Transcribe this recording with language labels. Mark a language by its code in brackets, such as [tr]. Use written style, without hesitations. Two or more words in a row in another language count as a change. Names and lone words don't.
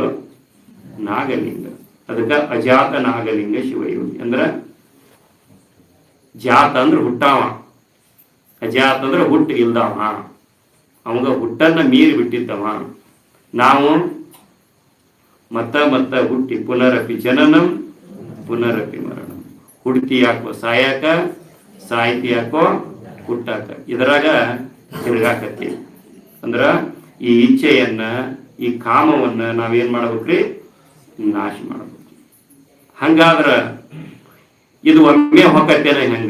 [kn] ನಾಗಲಿಂಗ. ಅದಕ್ಕ ಅಜಾತ ನಾಗಲಿಂಗ ಶಿವಯೋಗಿ ಅಂದ್ರ, ಜಾತ ಅಂದ್ರೆ ಹುಟ್ಟಾವ, ಅಜಾತ ಅಂದ್ರೆ ಹುಟ್ಟು ಇಲ್ದವ. ಅವಾಗ ಹುಟ್ಟನ್ನ ಮೀರಿ ಬಿಟ್ಟಿದ್ದವ. ನಾವು ಮತ್ತ ಹುಟ್ಟಿ [sa] ಪುನರಪಿ ಜನನಂ ಪುನರಪಿ ಮರಣ. [kn] ಹುಡ್ತಿ ಯಾಕೋ ಸಾಯಾಕ, ಸಾಹಿತಿ ಯಾಕೋ ಹುಟ್ಟಾಕ, ಇದರಾಗ ತಿರುಗಾಕತ್ತೀವಿ. ಅಂದ್ರ ಈ ಇಚ್ಛೆಯನ್ನ, ಈ ಕಾಮವನ್ನ ನಾವೇನ್ ಮಾಡ್ಬೇಕ್ರಿ? ನಾಶ ಮಾಡ್ಬೇಕು. ಹಂಗಾದ್ರ ಇದು ಒಮ್ಮೆ ಹೊಕ್ಕತ್ತೇನೆ, ಹೆಂಗ?